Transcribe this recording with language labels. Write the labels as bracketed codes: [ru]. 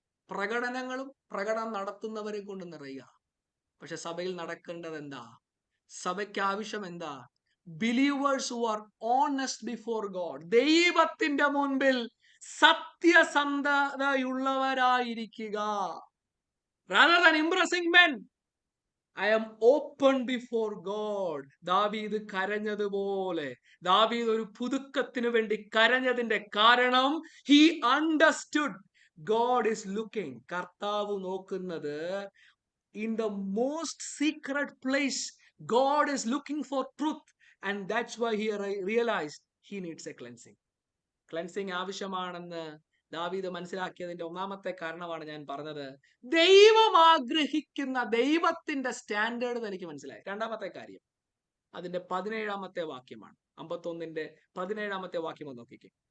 [ml] പ്രകടനങ്ങളും പ്രകടനം നടത്തുന്നവരെ കൊണ്ട് നിറയുക. പക്ഷെ സഭയിൽ നടക്കേണ്ടത് എന്താ? സഭയ്ക്ക് ആവശ്യം എന്താ? [en] Believers who are honest before God. [ml] ദൈവത്തിന്റെ മുൻപിൽ സത്യസന്ധതയുള്ളവരായിരിക്കുക. [en] rather than impressing men, I am open before God. [ml] ദാവീദ് കരഞ്ഞതുപോലെ, ദാവീദ് ഒരു പുതുക്കത്തിന് വേണ്ടി കരഞ്ഞതിന്റെ കാരണം [en] he understood God is looking. [ml] കർത്താവ് നോക്കുന്നത് [en] in the most secret place. God is looking for truth, and that's why he realized he needs a cleansing. [ml] Cleansing ആവശ്യമാണെന്ന് ദാവീദ് മനസ്സിലാക്കിയതിന്റെ ഒന്നാമത്തെ കാരണമാണ് ഞാൻ പറഞ്ഞത്. ദൈവം ആഗ്രഹിക്കുന്ന ദൈവത്തിന്റെ സ്റ്റാൻഡേർഡ് എനിക്ക് മനസ്സിലായി. രണ്ടാമത്തെ കാര്യം അതിന്റെ 17-ാമത്തെ വാക്യമാണ്. 51-ന്റെ 17-ാമത്തെ വാക്യം ഒന്ന് നോക്കിക്കേ.